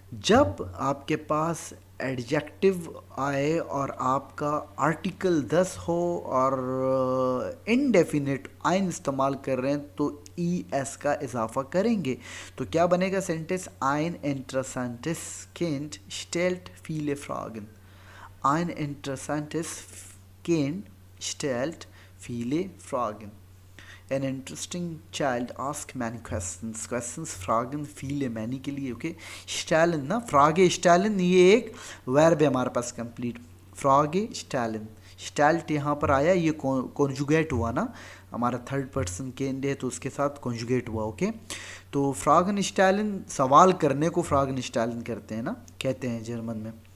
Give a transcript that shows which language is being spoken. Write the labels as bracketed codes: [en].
[hi] जब आपके पास एडजेक्टिव आए और आपका आर्टिकल 10 हो और इनडेफिनिट आइन इस्तेमाल कर रहे हैं, तो ई एस का इजाफा करेंगे। तो क्या बनेगा सेंटेंस, [de] आइन इंटरेसेंटिस Kind stellt viele Fragen. Ein interessantes Kind stellt viele Fragen. [en] An interesting child asks many questions. [hi] Questions, Fragen, viele, many के लिए। ओके, स्टैलिन ना, फ्रागे स्टैलिन, ये एक वर्ब है हमारे पास कंप्लीट। फ्रागे स्टैलिन, स्टैल्ट यहाँ पर आया, ये कॉन्जुगेट हुआ ना, हमारा थर्ड पर्सन केंड है तो उसके साथ कॉन्जुगेट हुआ। ओके, तो फ्रागन स्टैलिन, सवाल करने को फ्रागन स्टैलिन करते हैं ना, कहते हैं जर्मन में।